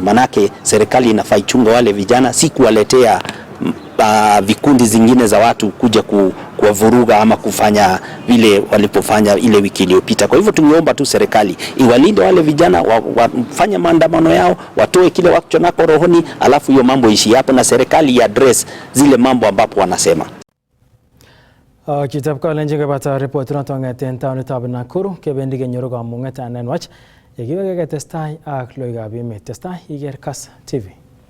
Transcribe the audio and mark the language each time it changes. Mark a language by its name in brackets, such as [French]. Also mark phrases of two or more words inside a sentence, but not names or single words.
[Swahili] Manake serikali inafaa ichunga wale vijana, si kuwaletea vikundi zingine za watu kuja kuwavuruga ama kufanya vile walipofanya ile wiki iliyopita. Kwa hivyo tungeomba tu serikali iwalinde wale vijana, wafanye maandamano yao, watoe kile wako nako rohoni, alafu hiyo mambo ishi hapo na serikali address zile mambo ambapo wanasema. [Kalenjin] Chitab kalenjin kebata report notongeten taonitab Nakuru kebendi kenyoru kamung'et anan wach yekiweke testai ak loikab emet. Testai iker Kass TV.